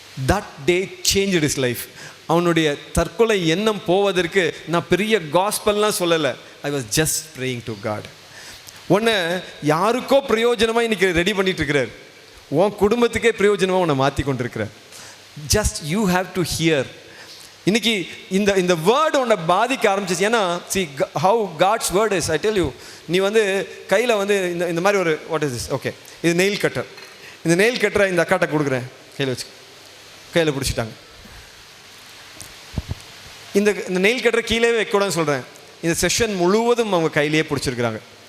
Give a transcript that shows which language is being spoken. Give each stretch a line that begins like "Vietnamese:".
English: That day changed his life.
Tamil: அவனுடைய தற்கொலை எண்ணம் போவதற்கு நான் பெரிய காஸ்பல்லாம் சொல்லலை.
English: I was just praying to God.
Tamil: உன்னை யாருக்கோ பிரயோஜனமாக இன்றைக்கி ரெடி பண்ணிட்டு இருக்கிறார். உன் குடும்பத்துக்கே பிரயோஜனமாக உன்னை மாற்றி கொண்டிருக்கிறார்.
English: Just you have to hear.
Tamil: இன்னைக்கு இந்த வேர்டு உன்னை பாதிக்க ஆரம்பிச்சிச்சு. ஏன்னா
English: see how God's word is, I tell you.
Tamil: நீ வந்து கையில் வந்து இந்த மாதிரி ஒரு
English: what is this,
Tamil: ஓகே, இது நெயில் கட்டர். இந்த நெயில் கட்டரை இந்த அக்காட்ட கொடுக்குறேன், கையில் வச்சு, கையில் பிடிச்சிட்டாங்க. இந்த நெயில் கட்டரை கீழே வைக்கூடாதுன்னு சொல்கிறேன். இந்த செஷன் முழுவதும் அவங்க கையிலேயே பிடிச்சிருக்கிறாங்க.